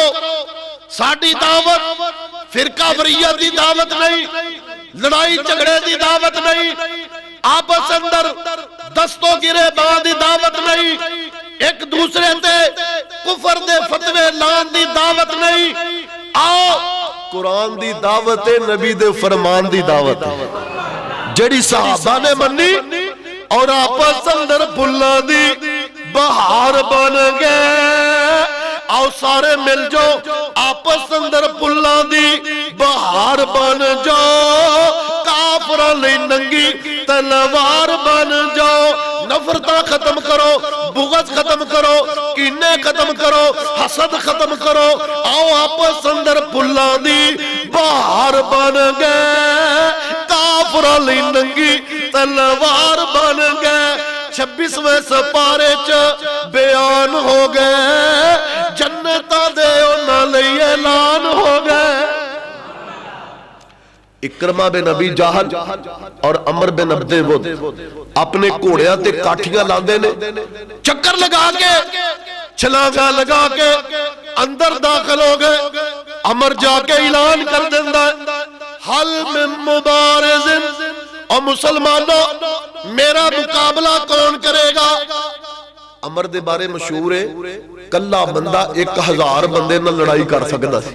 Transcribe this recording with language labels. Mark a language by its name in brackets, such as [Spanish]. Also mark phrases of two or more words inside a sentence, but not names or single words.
[Punjabi] ساڑی دعوت فرقہ وریت دی دعوت نہیں، لڑائی جھگڑے دی دعوت نہیں، آپس اندر دستوں گرے باں دی دعوت نہیں، ایک دوسرے تے کفر دے فتوے لان دی دعوت نہیں، آؤ قرآن دی دعوت، نبی دے فرمان دی دعوت، جڑی صحابہ نے منی اور آپس اندر پھلاں دی بہار بن گئے۔ آؤ سارے مل جاؤ، آپس اندر پھلاں دی بہار بن جاؤ، کافراں لئی ننگی تلوار بن جاؤ، نفرتاں ختم کرو، بغض ختم کرو، کینے ختم کرو، حسد ختم کرو، آؤ آپس اندر پھلاں دی بہار بن گئے، کافراں لئی ننگی تلوار بن گئے۔ 26ویں سپارے چ بیان ہو گئے، جنتاں دے انہاں لئی اعلان ہو گئے۔ اکرمہ بن ابی جہل اور عمر بن عبد ود اپنے گھوڑیاں تے کاٹھیاں لاندے نے، چکر لگا کے چھلانگا لگا کے اندر داخل ہو گئے۔ عمر جا کے اعلان کر دیندا ہے، [Arabic] حل من مبارز، [Punjabi] اور مسلمانوں میرا مقابلہ کون کرے گا؟ عمر دے بارے مشہور ہے کلا بندہ 1000 بندے نہ لڑائی کر سکتا سی۔